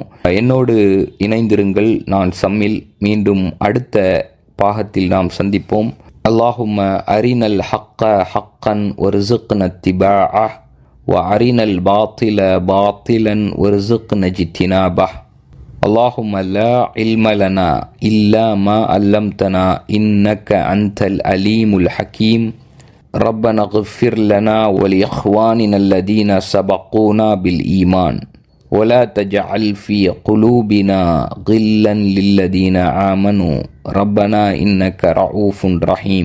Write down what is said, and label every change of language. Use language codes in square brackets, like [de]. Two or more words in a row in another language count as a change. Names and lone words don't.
[ta] என்னோடு இணைந்திருங்கள். நான் சம்மில். மீண்டும் அடுத்த பாகத்தில் நாம் சந்திப்போம். [ar] اللهم أرنا الحق حقا وارزقنا اتباعه و أرنا الباطل باطلا وارزقنا اجتنابه. اللهم لا علم لنا إلا ما علمتنا إنك أنت العليم الحكيم. ربنا اغفر لنا ولإخواننا الذين سبقونا بالإيمان ولا تجعل في قلوبنا غلا للذين آمنوا ربنا إنك رؤوف رحيم.